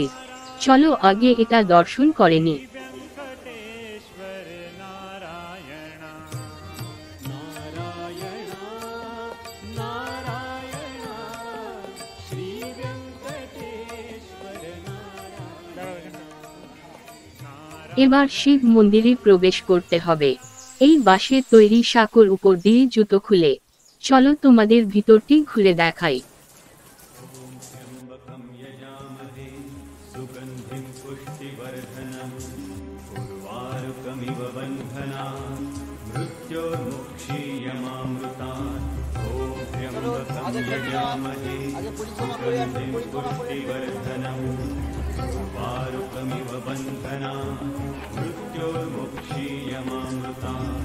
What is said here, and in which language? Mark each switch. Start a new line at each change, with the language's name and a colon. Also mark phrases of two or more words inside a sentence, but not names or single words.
Bangla: চলো আগে এটা দর্শন করে নি।
Sanskrit: वेंकटेश्वर नारायण नारायण नारायण श्री वेंकटेश्वर नारायण।
Bangla: এবার শিব মন্দিরে প্রবেশ করতে হবে। এই বাঁশের তৈরি সাঁকোর উপর দিয়ে জুতো খুলে চলো তোমাদের ভিতরটি ঘুরে দেখাই।
Sanskrit: त्र्यंबकं यजामहे सुगंधिं पुष्टिवर्धनम् उर्वारुकमिव बन्धनात् मृत्योर्मुक्षीयमामृतात्। ॐ त्र्यंबकं यजामहे सुगंधिं पुष्टिवर्धनम् उर्वारुकमिव बन्धनात् मृत्योर्मुक्षीयमामृतात्।